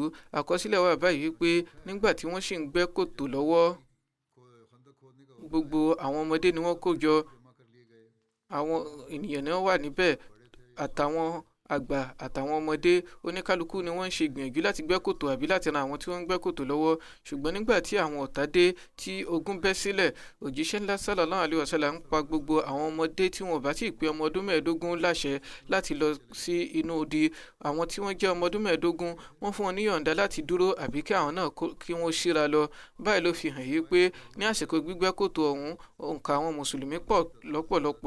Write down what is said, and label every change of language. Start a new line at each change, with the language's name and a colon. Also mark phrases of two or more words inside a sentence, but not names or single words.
Yoruba: Àkọsílẹ̀ wà báyìí wípé nígbà tí wọ́n sì ń gbẹ́ kòtò lọ́wọ́, gbogbo àwọn ọmọdé ni wọ́n kó jọ, àwọn ènìyàn náà wà níbẹ̀, àtàwọn àgbà àtàwọn ọmọdé. Oníkálukú ni wọ́n ń ṣe ìgbìyànjú láti gbẹ́ kòtò àbí láti ran àwọn tí wọ́n ń gbẹ́ kòtò lọ́wọ́. Ṣùgbọ́n nígbà tí àwọn ọ̀tá dé tí ogun bẹ́ sílẹ̀, òjíṣẹ́ ńlá
Arabic: صلى الله عليه وسلم
Yoruba: ń pa gbogbo àwọn ọmọdé tí wọn ò bá tí ì pé ọmọ ọdún mẹ́ẹ̀ẹ́dógún láṣẹ láti lọ sí inú odi. Àwọn tí wọ́n jẹ́ ọmọ ọdún mẹ́ẹ̀ẹ́dógún wọ́n fún wọn ní yọ̀ǹda láti dúró àbí kí àwọn náà kí wọ́n ṣíra lọ. Báyìí ló fi hàn yí pé ní àsìkò gbígbẹ́ kòtò ọ̀hún òǹkà àwọn mùsùlùmí pọ̀ lọ́pọ̀lọpọ̀.